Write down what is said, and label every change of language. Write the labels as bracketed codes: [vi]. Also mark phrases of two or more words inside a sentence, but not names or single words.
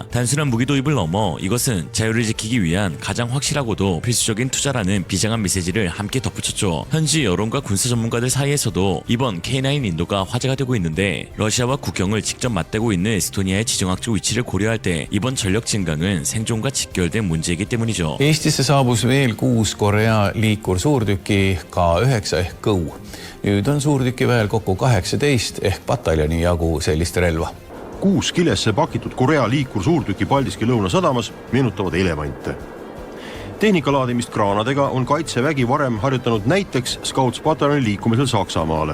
[ko] 단순한 무기 도입을 넘어 이것은 자유를 지키기 위한 가장 확실하고도 필수적인 투자라는 비장한 메시지를 함께 덧붙였죠. 현지 여론과 군사 전문가들 사이에서도 이번 K9 인도가 화제가 되고 있는데 러시아와 국경을 직접 맞대고 있는 에스토니아의 지정학적 위치를 고려할 때 이번 전력 증강은 생존과 직결된 문제이기 때문이죠. [et] Eestisse saabus veel 6 Korea liikursuurtüki K9 ehk Kõu. Nüüd on suurtükiväel kokku 18 ehk pataljoni jagu sellist relva. 6 kilesse pakitud Korea liikursuurtüki Paldiski lõunasadamas meenutavad elevante. Tehnika laadimist kraanadega on Kaitsevägi varem harjutanud näiteks Scouts-pataljoni liikumisel Saksamaale.